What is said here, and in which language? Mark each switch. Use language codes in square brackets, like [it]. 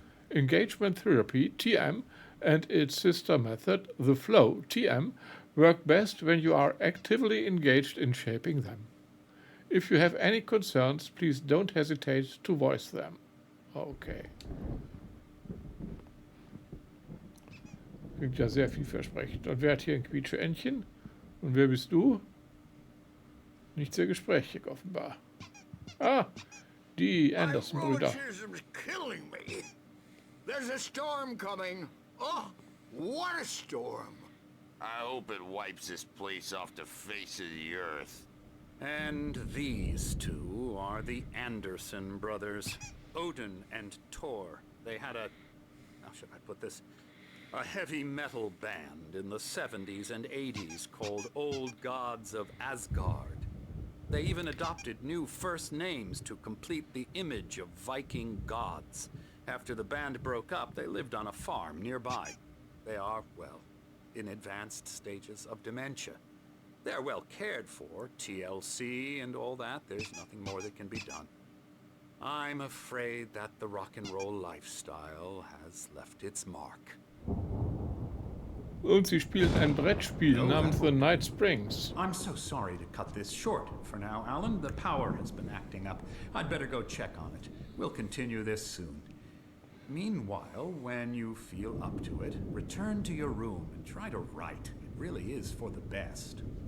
[en] Engagement therapy, TM, and its sister method, the flow, TM, work best when you are actively engaged in shaping them. If you have any concerns, please don't hesitate to voice them. Okay. [de] Klingt ja sehr vielversprechend. Und wer hat hier ein Quietsche-Entchen? Und wer bist du? Nicht sehr gesprächig, offenbar. Ah, die Anderson-Brüder. [en] rheumatism's killing me. There's a storm coming. Oh, what a storm. I hope it wipes this place off the face of the earth. And these two are the Anderson brothers, Odin and Thor. They had a, how should I put this? A heavy metal band in the 70s and 80s called Old Gods of Asgard. They even adopted new first names to complete the image of Viking gods. After the band broke up, they lived on a farm nearby. They are, well, in advanced stages of dementia. They're well cared for, TLC and all that. There's nothing more that can be done. I'm afraid that the rock and roll lifestyle has left its mark. [de] Und sie spielen ein Brettspiel namens The Night Springs. [en] I'm so sorry to cut this short for now, Alan. The power has been acting up. I'd better go check on it. We'll continue this soon. Meanwhile, when you feel up to it, return to your room and try to write. It really is for the best.